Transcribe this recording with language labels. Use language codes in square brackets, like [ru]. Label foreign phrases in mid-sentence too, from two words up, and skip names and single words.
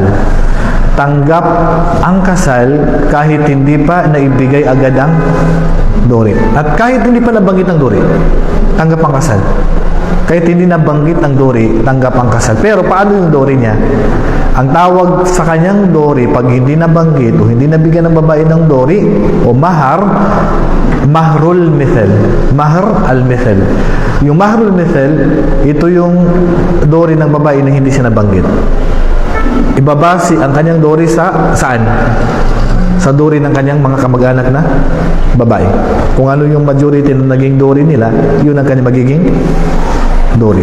[tl] Tanggap ang kasal kahit hindi pa naibigay agad ang dowry. At kahit hindi pa nabanggit ang dowry, tanggap ang kasal. Kahit hindi nabanggit ang dowry, tanggap ang kasal. Pero paano yung dowry niya? Ang tawag sa kanyang dowry, pag hindi nabanggit o hindi nabigyan ng babae ng dowry o mahar, [ar] مهر المثل. مهر المثل. [tl] Yung [ar] مهر المثل, [tl] ito yung dowry ng babae na hindi siya nabanggit. Ibabase ang kanyang dowry saan? Sa dowry ng kanyang mga kamag-anak na babae. Kung ano yung majority na naging dowry nila, yun ang kanyang magiging dowry.